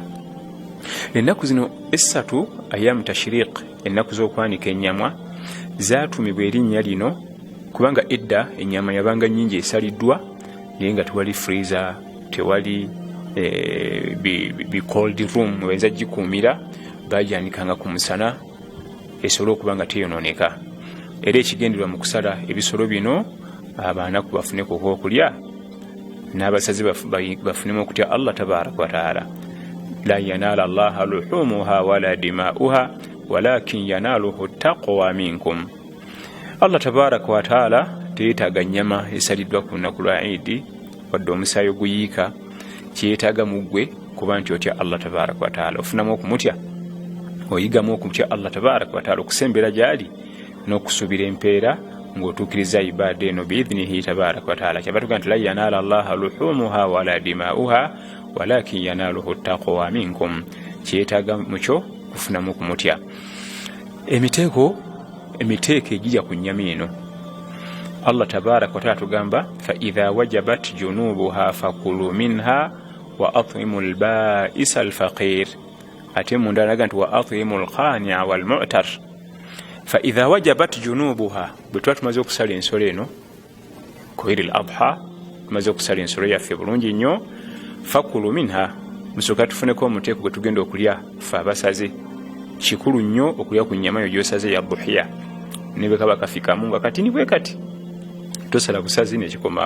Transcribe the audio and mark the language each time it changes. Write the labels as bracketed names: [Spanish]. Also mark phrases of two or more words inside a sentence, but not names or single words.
[Ganda] Ennaku zino essatu [Arabic] أيام التشريق, [Ganda] ennaku z'okwanika ennyama, zaatumibwa erinnya lino kubanga edda ennyama yabanga nnyingi esaliddwa naye nga tewali freezer, tewali bi [English] cold room [Ganda] weza gikuumira, bajanikanga ku musana esobole okuba nga teyonooneka. Era ekigenderwa mu kusala ebisolo bino abaanaku bafuneko okwokulya n'abasazi bafunemu okutya Allah [Arabic] تبارك وتعالى. لن ينال الله لحومها ولا دماؤها ولكن يناله التقوى منكم. [Ganda] Allah [Arabic] تبارك وتعالى [Ganda] teetaaga nnyama esaliddwa ku lunaku lwa Idi wadde omusaayi oguyiika, kyetaaga muggwe kuba nti otya Allah [Arabic] تبارك وتعالى, [Ganda] ofunamu okumutya, oyigamu okumutya Allah [Arabic] تبارك وتعالى, [Ganda] okusembera gyali n'okusuubira empeera ng'otuukiriza ibada eno [Arabic] بإذنه تبارك وتعالى. [Ganda] Kyabatuga nti [Arabic] لن ينال الله لحومها ولا دماؤها ولكن يناله التقوى منكم, [Ganda] kyetaaga mukyo kufunamu okumutya. Emiteeko ejija ku nnyama eno [Arabic] Allah تبارك وتعالى tugamba فإذا وجبت جنوبها فكلوا منها وأطعموا البائس الفقير. [Ganda] Ate munda alaga nti [Arabic] وأطعموا القانع والمعتر. فإذا وجبت جنوبها, [Ganda] bwe tuba tumaze okusala ensolo eno ku Eid al-Adha, tumaze okusala ensolo yaffe bulungi nnyo, [Arabic] فكلوا منها, [Ganda] musooka tufuneko omuteeko gwe tugenda okulya ffe abasaze. Kikulu nnyo okulya ku nnyama yo gy'osaze ya buhiya, ne bwe kaba kafikamu nga katini bwe kati tosala busazi nekikomaawo.